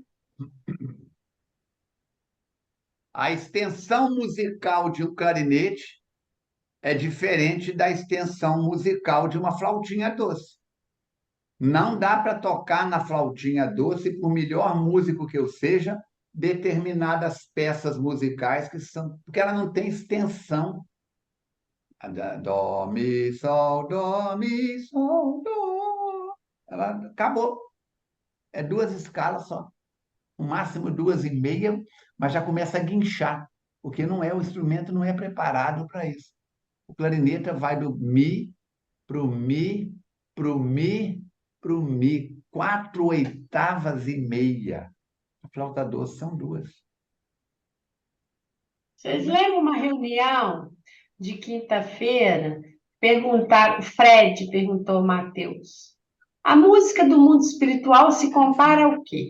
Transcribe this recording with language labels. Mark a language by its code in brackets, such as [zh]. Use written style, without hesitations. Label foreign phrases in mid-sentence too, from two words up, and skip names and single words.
[pt] A extensão musical de um clarinete é diferente da extensão musical de uma flautinha doce. Não dá para tocar na flautinha doce, por melhor músico que eu seja, determinadas peças musicais que são, porque ela não tem extensão. Dó, mi, sol, dó. Ela acabou. É duas escalas só. No máximo duas e meia, mas já começa a guinchar, porque não é o instrumento não é preparado para isso. O clarineta vai do mi pro mi, pro mi, pro mi, 4/8 e meia. A flauta doce são duas. Vocês lembram uma reunião de quinta-feira? Perguntaram, o Fred perguntou ao Matheus. A música do mundo espiritual se compara ao quê?